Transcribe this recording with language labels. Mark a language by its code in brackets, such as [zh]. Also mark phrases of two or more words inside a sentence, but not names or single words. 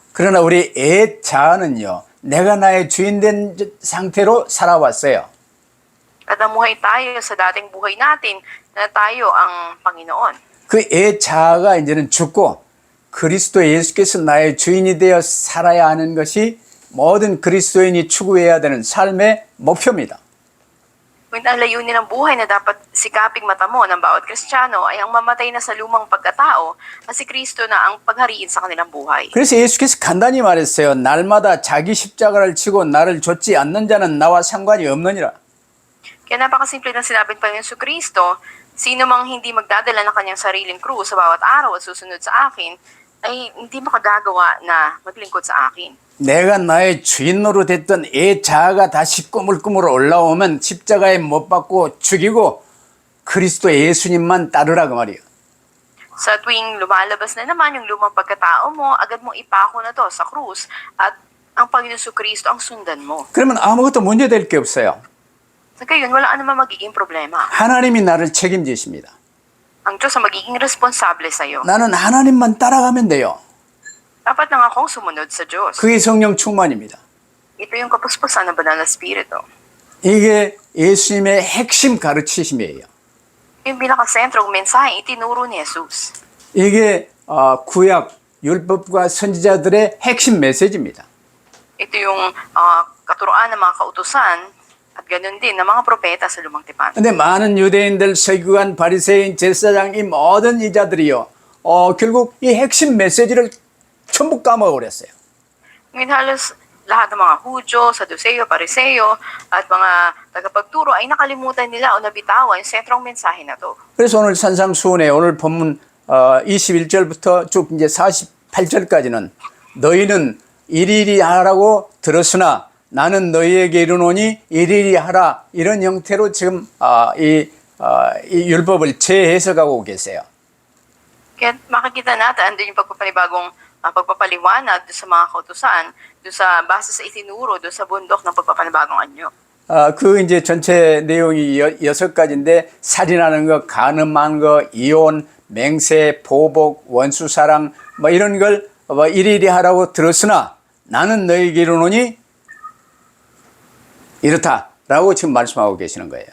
[ko] 그러나 우리 애 자아는요, 내가 나의 주인 된 상태로 살아왔어요. [tl] At namuhay tayo sa dating buhay natin na tayo ang Panginoon. [ko] 그 애 자아가 이제는 죽고 그리스도 예수께서 나의 주인이 되어 살아야 하는 것이 모든 그리스도인이 추구해야 되는 삶의 목표입니다. [tl] Ngunit ang layunin ng buhay na dapat sikaping matamo ng bawat Kristiyano ay ang mamatay na sa lumang pagkatao at si Kristo na ang paghariin sa kanilang buhay. [ko] 그래서 예수께서 간단히 말했어요. 날마다 자기 십자가를 지고 나를 좇지 않는 자는 나와 상관이 없느니라. [tl] Kaya napakasimple ng sinabi ng Panginoon Jesucristo, sino mang hindi magdadala ng kanyang sariling krus sa bawat araw at susunod sa akin, ay hindi makagagawa na maglingkod sa akin. [ko] 내가 나의 주인으로 됐던 애 자아가 다시 꾸물꾸물 올라오면 십자가에 못 박고 죽이고 그리스도 예수님만 따르라 그 말이에요. [tl] Sa tuwing lumalabas na naman yung lumang pagkatao mo, agad mong ipako na to sa krus at ang Panginoon Jesucristo ang sundan mo. [ko] 그러면 아무것도 문제될 게 없어요. [tl] Sa gayon, wala naman magiging problema. [ko] 하나님이 나를 책임지십니다. [tl] Ang Diyos ang magiging responsable sa'yo. [ko] 나는 하나님만 따라가면 돼요. [tl] Dapat lang akong sumunod sa Diyos. [ko] 그게 성령 충만입니다. [tl] Ito yung kapuspusan ng Banal na Espiritu. [ko] 이게 예수님의 핵심 가르치심이에요. [tl] Yung pinakasentrong mensahe itinuro ni Jesus. [ko] 이게 구약 율법과 선지자들의 핵심 메시지입니다. [tl] Ito yung katuroan ng mga kautusan at ganun din ng mga propeta sa Lumang Tipan. [ko] 근데 많은 유대인들, 서기관, 바리새인, 제사장 이 모든 이자들이요. 결국 이 핵심 메시지를 전부 까먹어버렸어요. [tl] Ngayon halos lahat ng mga Hudyo, Saduceo, Pariseo at mga tagapagturo ay nakalimutan nila o nabitawan yung sentrong mensahe na to. [ko] 그래서 오늘 산상수훈에 오늘 본문 21절부터 쭉 이제 48절까지는 너희는 일일이 하라고 들었으나 나는 너희에게 이르노니 일일이 하라 이런 형태로 지금 이 율법을 재해석하고 계세요. [tl] Kaya makikita natin andun yung pagpapaliwanag doon sa mga kautusan, doon sa base sa itinuro, doon sa bundok ng pagpapanibagong anyo. [ko] 그 이제 전체 내용이 6가지인데 살인하는 거, 간음한 거, 이혼, 맹세, 보복, 원수사랑 뭐 이런 걸 일일이 하라고 들었으나 나는 너희에게 이르노니 이렇다라고 지금 말씀하고 계시는 거예요.